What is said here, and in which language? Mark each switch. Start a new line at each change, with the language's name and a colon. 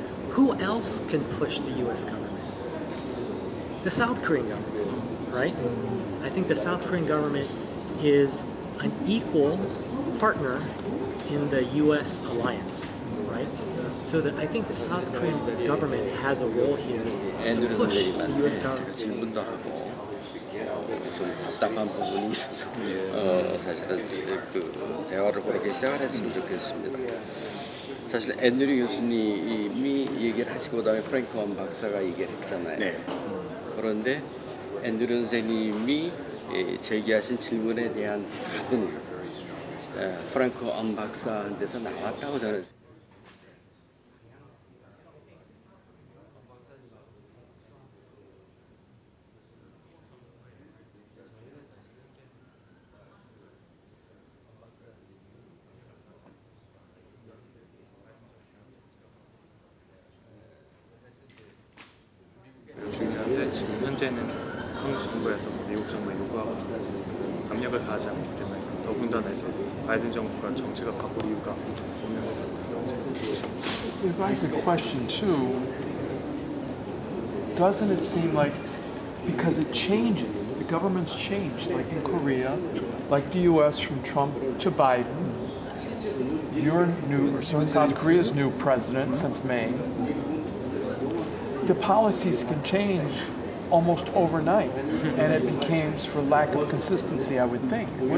English: Who else can push the U.S. government? The South Korean government, right? I think the South Korean government is an equal partner in the U.S. alliance, right? So I think the South Korean government has a role here to push the U.S. government.
Korean: 질문도 하고 좀 답답한 부분이 있어서 사실은 그 대화를 그렇게 시작을 했으면 좋겠습니다. 사실 앤드류 교수님이 얘기를 하시고 그다음에 프랭크 원 박사가 얘기를 했잖아요. 네. 그런데 앤드류 선생님이 제기하신 질문에 대한 답은 프랭크 원 박사한테서 나왔다고 저는. 중요한데 지금 현재는 한국 정부에서 미국 정부에 요구하고 압력을 가하지 않기 때문에 더군다나 이제 바이든 정부가 정책을 바꿀 이유가 없는 것 같다고 생각합니다.
English: If I could question too, doesn't it seem like because it changes, the government's changed, like in Korea, like the U.S. from Trump to Biden, your new, or South Korea's new president since May, the policies can change almost overnight, and it becomes for lack of consistency, I would think.